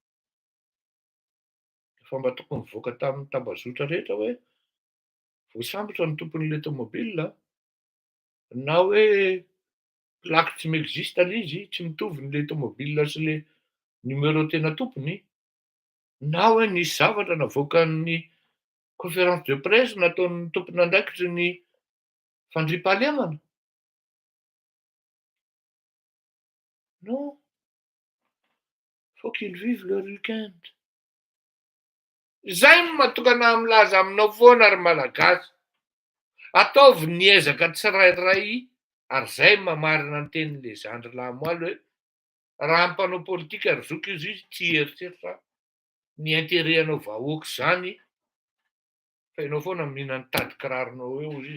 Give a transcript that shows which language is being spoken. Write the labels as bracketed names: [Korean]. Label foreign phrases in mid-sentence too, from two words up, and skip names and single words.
[Malagasy] Efa mba tokony mivoaka tamin'ny tambazotra rehetra hoe voasambotra ny tompon'ilay tômôbilina na hoe plaque tsy miexista le izy, tsy mitovy n'ilay tômôbilina sy le numéro tena tompony, na hoe nisy zavatra navoakan'ny [French] conférence de presse [Malagasy] nataon'ny tompon'andraikitry ny fandriam-pahalemana. [French] Non, faut qu'ils vivent leur week-end. [Malagasy] Zay no mahatokana milaza aminao foana ary malagasy. Ataovy ny ezaka tsirairay ary zay mamarina ny tenin'le zandry lamoaly hoe raha ny mpanao politika ary zoky izy tsy eritreritra ny intérêt-nao vahoaka zany fa ianao foana mihina ny tady kiraronao eo izy.